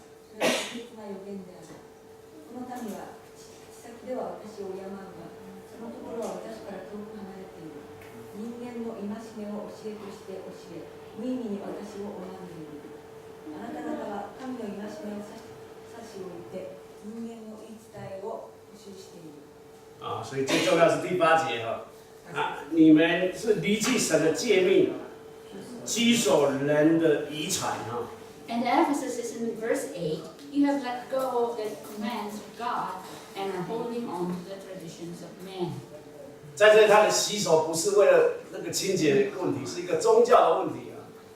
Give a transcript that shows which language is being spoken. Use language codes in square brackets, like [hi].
[ja] それは確実な預言である。この民は口先では私を敬うが、そのところは私から遠く離れている。人間の戒めを教えとして教え、無意味に私を拝んでいる。あなた方は神の戒めを差し置いて、人間の言い伝えを補修している。 [zh] 所以最重要是第8节你们是离弃神的诫命，居守人的遗传 [en] And the emphasis is in verse 8. You have let go of the commands of God and are holding on to the traditions of men. [zh] 在这里，他的洗手不是为了那个清洁的问题，是一个宗教的问题啊。